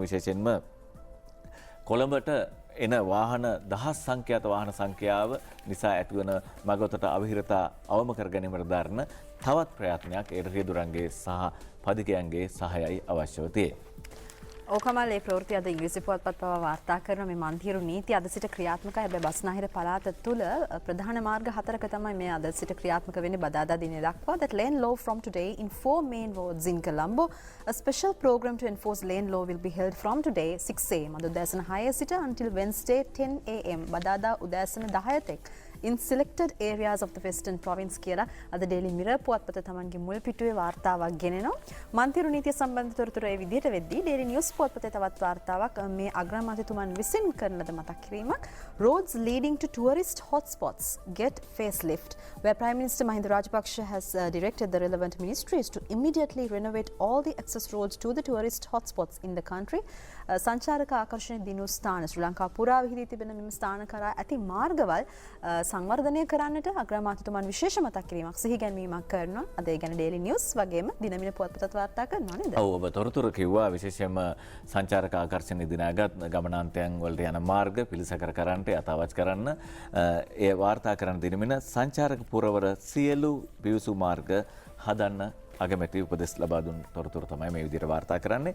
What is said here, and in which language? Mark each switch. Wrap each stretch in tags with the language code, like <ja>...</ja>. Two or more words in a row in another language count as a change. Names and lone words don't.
<si>විශේෂයෙන්ම කොළඹට එන වාහන දහස් සංඛ්‍යාත වාහන සංඛ්‍යාව නිසා ඇතිවන මගතට අවහිරතා අවම කර ගැනීමට දරන තවත් ප්‍රයත්නයක් ඒ රියදුරන්ගේ සහ පදිකයන්ගේ සහයයි අවශ්‍යව තියේ. ඕකමල් ඒ ප්‍රවෘත්ති අද ඉංග්‍රීසි පුවත්පත් පවා වාර්තා කරන මේ මන්තිරු නීති අද සිට ක්‍රියාත්මකයි. හැබැයි බස්නාහිර පළාත තුල ප්‍රධාන මාර්ග 4ක තමයි මේ අද සිට ක්‍රියාත්මක වෙන්නේ බදාදා දිනේ දක්වා.</si> <en>That lane law from today in 4 main roads in Colombo. A special program to enforce lane law will be held from today 6 am</en> <si>අද උදෑසන 6 සිට</si> <en>until Wednesday 10 am</en> <si>බදාදා උදෑසන 10 තෙක්</si> <en>in selected areas of the Western Province</en> <si>කියලා අද Daily Mirror පුවත්පත තමන්ගේ මුල් පිටුවේ වාර්තාවක් ගෙනෙනවා. මන්තිරු නීතිය සම්බන්ධ තොරතුරු ඒ විදිහට වෙද්දී Daily News පුවත්පතේ තවත් වාර්තාවක් මේ අග්‍රාමාත්‍යතුමන් විසින් කරන ලද මතක් කිරීමක් roads</si> <en>leading to tourist hotspots get facelift where Prime Minister Mahinda Rajapaksa has directed the relevant ministries to immediately renovate all the access roads to the tourist hotspots in the country.</en> <si>සංචාරක ආකර්ෂණ දිනු ස්ථාන ශ්‍රී ලංකාව පුරා විහිදී තිබෙන මෙම ස්ථාන කරා ඇති මාර්ගවල් සංවර්ධනය කරන්නට අග්‍රාමාත්‍යතුමන් විශේෂ මතක් කිරීමක් සිහිගැන්වීමක් කරනවා. අද ඒ ගැන Daily News වගේම දිනමින පුවත්පතත් වාර්තා කරනවා නේද? ඔව් ඔබ තොරතුරු කිව්වා විශේෂයෙන්ම සංචාරක ආකර්ෂණ දිනාගත් ගමනාන්තයන් වලට යන මාර්ග පිළිසකර කරන්නට යථාවත් කරන්න ඒ වාර්තා කරන දිනමින සංචාරක පුරවර සියලු පිවිසු මාර්ග හදන්න අගමැති උපදෙස් ලබා දුන් තොරතුරු තමයි මේ විදිහට වාර්තා කරන්නේ.</si>